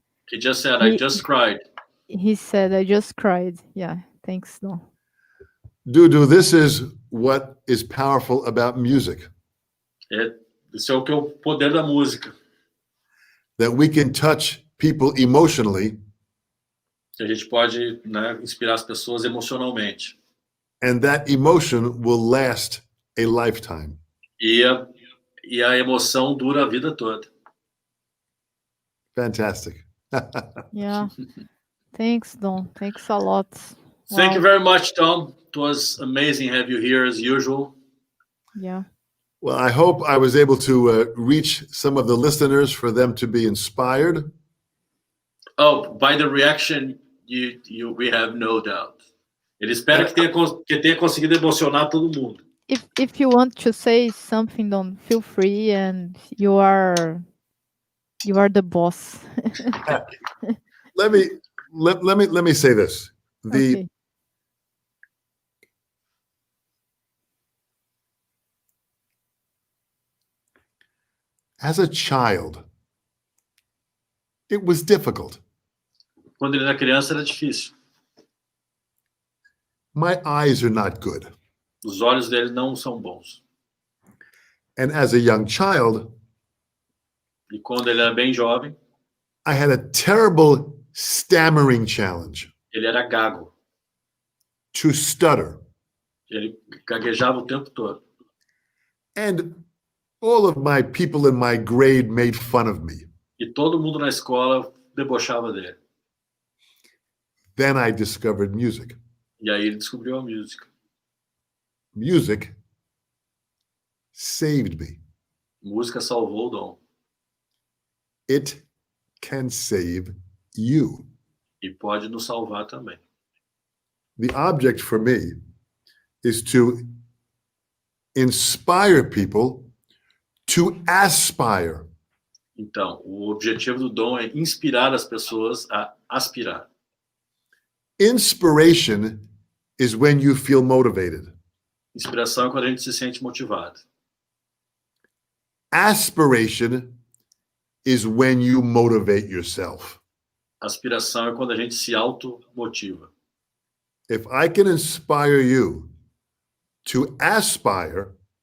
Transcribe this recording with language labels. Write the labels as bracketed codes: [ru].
[en] He just said, "I just cried." He said, "I just cried." Yeah, thanks, Dom. Dudu, this is what is powerful about music. [pt] Isso é o que é o poder da música. [en] That we can touch people emotionally. [pt] Que a gente pode, inspirar as pessoas emocionalmente. [en] And that emotion will last a lifetime. [pt] E a emoção dura a vida toda. [en] Fantastic. Yeah. Thanks, Dom. Thanks a lot. Thank you very much, Tom. It was amazing to have you here as usual. Yeah. Well, I hope I was able to reach some of the listeners for them to be inspired. Oh, by the reaction, we have no doubt. [pt] Ele espera que tenha conseguido emocionar todo mundo. [en] If you want to say something, Dom, feel free, and you are the boss. Let me say this. Okay. As a child, it was difficult. [pt] Quando ele era criança era difícil. [en] My eyes are not good. [pt] Os olhos dele não são bons. [en] And as a young child, [pt] e quando ele era bem jovem, [en] I had a terrible stammering challenge. [pt] Ele era gago. [en] To stutter. [pt] Ele gaguejava o tempo todo. [en] And all of my people in my grade made fun of me. [pt] E todo mundo na escola debochava dele. [en] Then I discovered music. [pt] E aí ele descobriu a música. [en] Music saved me. [pt] Música salvou o Dom. [en] It can save you. [pt] E pode nos salvar também. [en] The object for me is to inspire people to aspire. [pt] Então, o objetivo do Dom é inspirar as pessoas a aspirar. [en] Inspiration is when you feel motivated. [pt] Inspiração é quando a gente se sente motivado. [en] Aspiration is when you motivate yourself. [pt] Aspiração é quando a gente se automotiva. [en] If I can inspire you to aspire,